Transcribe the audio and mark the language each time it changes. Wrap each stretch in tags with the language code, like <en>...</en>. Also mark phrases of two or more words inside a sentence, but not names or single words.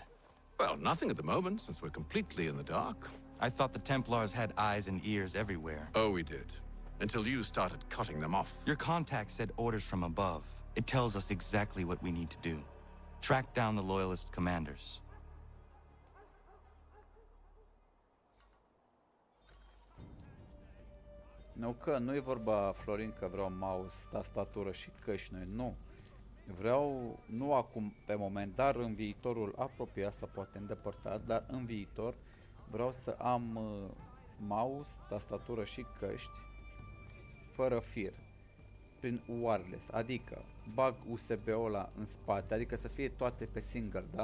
<en>Well, nothing at the moment, since we're completely in the dark. I thought the Templars had eyes and ears everywhere. Oh, we did. Until you started cutting them off. Your contact said orders from above. It tells us exactly what we need to do. Track down the Loyalist commanders.</en> <ro>Nu că nu e vorba, Florin, că vreau mouse, tastatură și căști noi, nu. Vreau, nu acum pe moment, dar în viitorul apropiat, asta poate îndepărtat, dar în viitor vreau să am mouse, tastatură și căști fără fir, prin wireless, adică bag USB-ul ăla în spate, adică să fie toate pe single, da?</ro>